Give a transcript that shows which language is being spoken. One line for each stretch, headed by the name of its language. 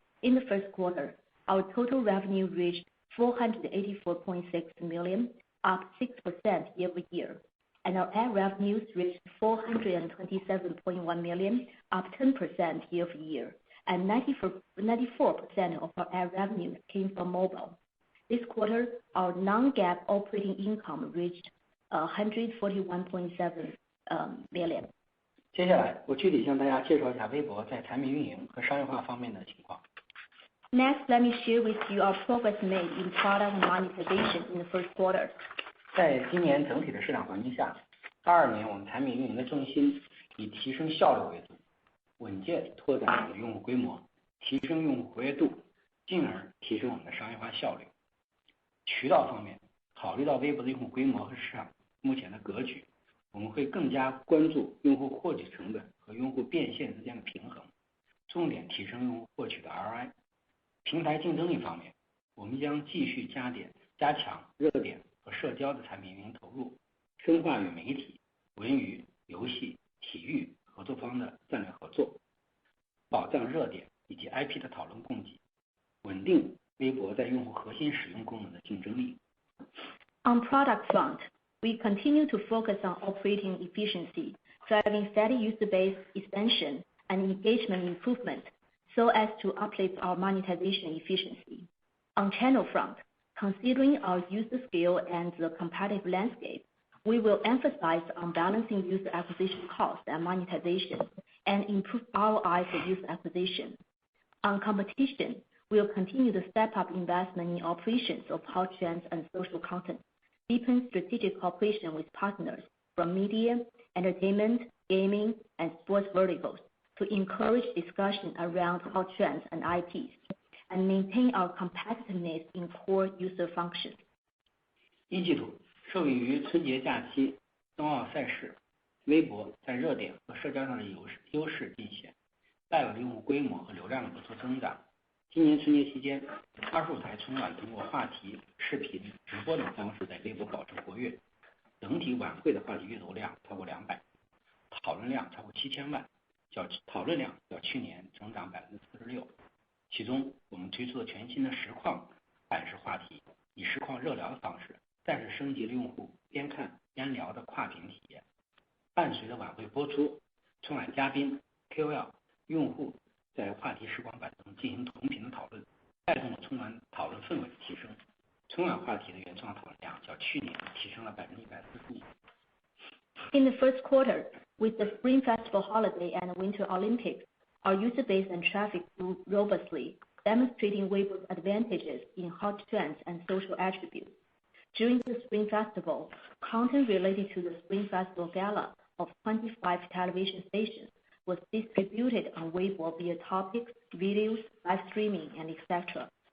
English: In the first quarter, our total revenue reached 484.6 million, up 6% year-over-year, and our ad revenues reached 427.1 million, up 10% year-over-year, and 94% of our ad revenues came from mobile. This quarter, our non-GAAP operating income reached 141.7 million.
Chinese: 接下来，我具体向大家介绍一下微博在产品运营和商业化方面的情况。
English: Next, let me share with you our progress made in product monetization in the first quarter.
Chinese: 在今年整体的市场环境下，22年我们产品运营的重心以提升效率为主，稳健拓展我们的用户规模，提升用户活跃度，进而提升我们的商业化效率。渠道方面，考虑到微博的用户规模和市场目前的格局，我们会更加关注用户获取成本和用户变现之间的平衡，重点提升用户获取的 ROI。平台竞争力方面，我们将继续加强热点和社交的产品运营投入，深化与媒体、文娱、游戏、体育合作方的战略合作，保障热点以及 IP 的讨论供给，稳定微博在用户核心使用功能的竞争力。
English: On product front, we continue to focus on operating efficiency, driving steady user base expansion and engagement improvement so as to uplift our monetization efficiency. On channel front, considering our user scale and the competitive landscape, we will emphasize on balancing user acquisition cost and monetization and improve ROI for user acquisition. On competition, we will continue to step up investment in operations of hot trends and social content, deepen strategic cooperation with partners from media, entertainment, gaming, and sports verticals to encourage discussion around hot trends and IPs, and maintain our competitiveness in core user functions.
Chinese: 一季度，受益于春节假期、冬奥赛事，微博在热点和社交上的优势尽显，带来了用户规模和流量的不错增长。今年春节期间，25台春晚通过话题、视频、直播等方式在微博保持活跃，整体晚会的话题阅读量超过200，讨论量超过7000万，讨论量较去年增长46%。其中，我们推出了全新的实况版式话题，以实况热聊的方式，再次升级了用户边看边聊的跨屏体验。伴随着晚会播出，春晚嘉宾、KOL、用户在话题实况版中进行同频的讨论，带动了春晚讨论氛围的提升。春晚话题的原创讨论量较去年提升了145%。
English: In the first quarter, with the Spring Festival holiday and Winter Olympics, our user base and traffic grew robustly, demonstrating Weibo's advantages in hot trends and social attributes. During the Spring Festival, content related to the Spring Festival Gala of 25 television stations was distributed on Weibo via topics, videos, live streaming, and etc.